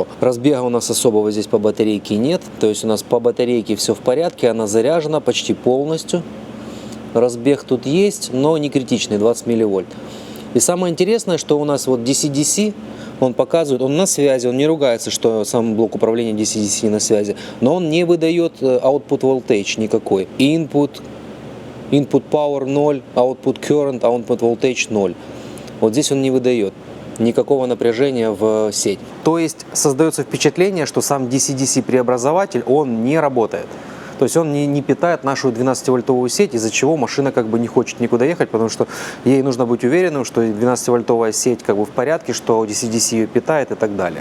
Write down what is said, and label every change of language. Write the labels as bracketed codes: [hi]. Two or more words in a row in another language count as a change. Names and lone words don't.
[ru] Разбега у нас особого здесь по батарейке нет, то есть у нас по батарейке все в порядке, она заряжена почти полностью. Разбег тут есть, но не критичный, 20 милливольт. И самое интересное, что у нас вот DC-DC, он показывает, он на связи, он не ругается, что сам блок управления DC-DC на связи, но он не выдает [en] output voltage [ru] никакой. [en] Input power 0, output current, output voltage 0. [ru] Вот здесь он не выдает никакого напряжения в сеть. То есть создается впечатление, что сам DC-DC преобразователь, он не работает. То есть он не питает нашу 12-вольтовую сеть, из-за чего машина как бы не хочет никуда ехать, потому что ей нужно быть уверенным, что 12-вольтовая сеть как бы в порядке, что DC-DC ее питает и так далее.